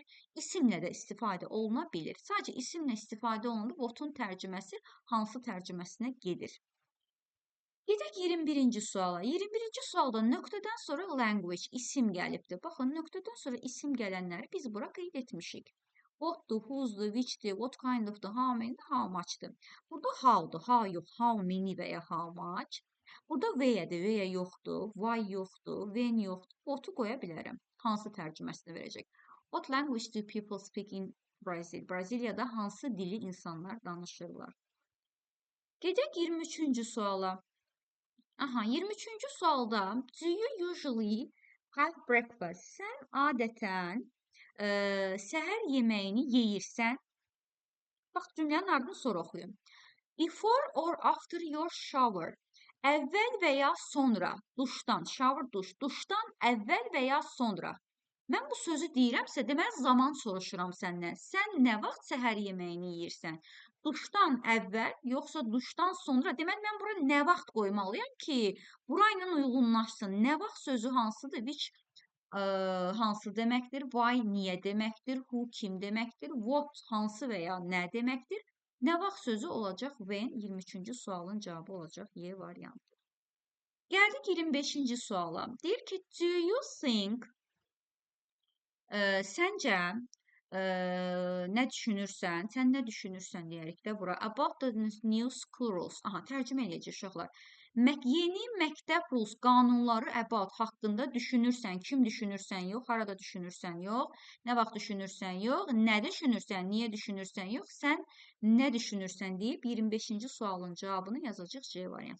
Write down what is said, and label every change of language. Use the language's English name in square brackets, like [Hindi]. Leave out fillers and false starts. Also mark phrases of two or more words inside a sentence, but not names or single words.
[Azerbaijani] İsimlə də istifadə oluna bilir. Sadəcə isimlə istifadə olunur. What-un tərcüməsi hansı tərcüməsinə gedir? Gedək 21-ci suala. 21-ci sualda nöqtədən sonra language, isim gəlibdir. Baxın, nöqtədən sonra isim gələnləri biz bura qeyd etmişik. What'dur, who'sdur, which'dir, [English] what kind of'dur, how many'dir, how much'dır. [Azerbaijani] Burada how'dur, how yox, [English] how many [Azerbaijani] və ya [English] how much. [Azerbaijani] Burada where'dir, where yoxdur, why yoxdur, when yoxdur. What'u qoya bilərəm. Hansı tərcüməsini verəcək? [English] What language do people speak in Brazil? [Azerbaijani] Braziliyada hansı dili insanlar danışırlar? Gedək 23-cü suala. 23-cü sualda [English] do you usually have breakfast? [Azerbaijani] Sən adətən səhər yeməyini yeyirsən. Bax, cümlənin ardını sonra oxuyum. [English] Before or after your shower. [Azerbaijani] Əvvəl və ya sonra. Duşdan, shower duş. Duşdan əvvəl və ya sonra. Mən bu sözü deyirəmsə, deməli zaman soruşuram səndən. Sən nə vaxt səhər yeməyini yeyirsən? Duşdan əvvəl, yoxsa duşdan sonra? Deməli, mən bura nə vaxt qoymalıyam ki, burayla uyğunlaşsın. Nə vaxt sözü hansıdır? Which hansı deməkdir? Why niyə deməkdir? Who kim deməkdir? What hansı və ya nə deməkdir? Nə vaxt sözü olacaq? When 23-cü sualın cavabı olacaq Y variantı. Gəldik 25-ci suala. Deyir ki, [English] do you think [Azerbaijani] səncə nə düşünürsən? Sən nə düşünürsən deyərik də bura. [English] About the new schools. [Azerbaijani] Tərcümə edəcək uşaqlar. Yeni məktəb rules, qanunları about haqqında düşünürsən, kim düşünürsən yox, harada düşünürsən yox, nə vaxt düşünürsən yox, nə düşünürsən, niyə düşünürsən yox, sən nə düşünürsən deyib 25-ci sualın cavabını yazacaq C variantı.